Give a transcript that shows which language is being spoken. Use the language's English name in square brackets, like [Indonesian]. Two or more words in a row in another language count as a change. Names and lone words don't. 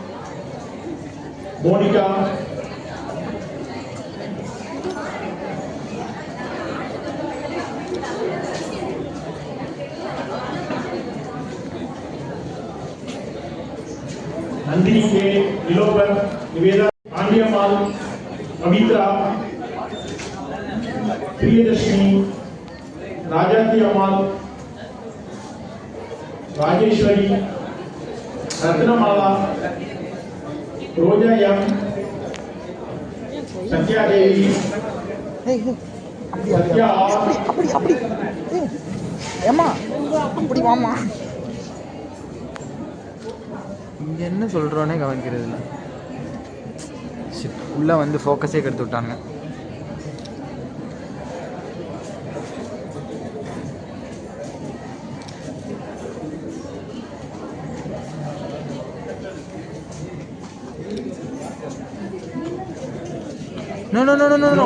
[English] Monica, Nandini K, Nilobar, Niveda, Andiyamal, Pavitra, Priyadashini, Rajati Amal, Rajeshwari, Ratnamala, Roja Yam, Satya Devi, Satya R, [Tamil] ஏமா அப்படி வாமா இங்க என்ன சொல்றோனே கவனிக்கிறது இல்லை. உள்ள வந்து ஃபோக்கஸே கெடுத்து விட்டாங்க. [English] No, no, no, no, no, no.